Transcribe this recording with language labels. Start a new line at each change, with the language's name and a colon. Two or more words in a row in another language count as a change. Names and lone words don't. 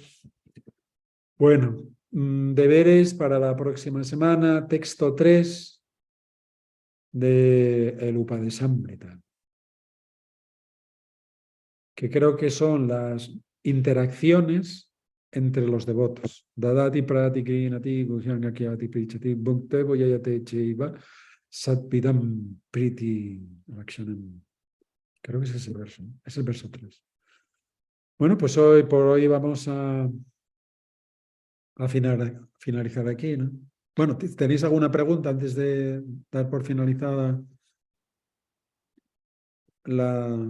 Spanish: Bueno, deberes para la próxima semana, texto 3 de el Upadesamrita, que creo que son las interacciones entre los devotos.
Sanskrit: ददाति प्रति क्रिनाति गुह्यमाख्याति पृच्छति भुङ्क्ते भोजयते चैव षड्विधं प्रीति लक्षणम्.
Spanish: Creo que es ese verso, es el verso 3. Bueno, pues por hoy vamos a finalizar aquí, ¿no? Bueno, ¿tenéis alguna pregunta antes de dar por finalizada la...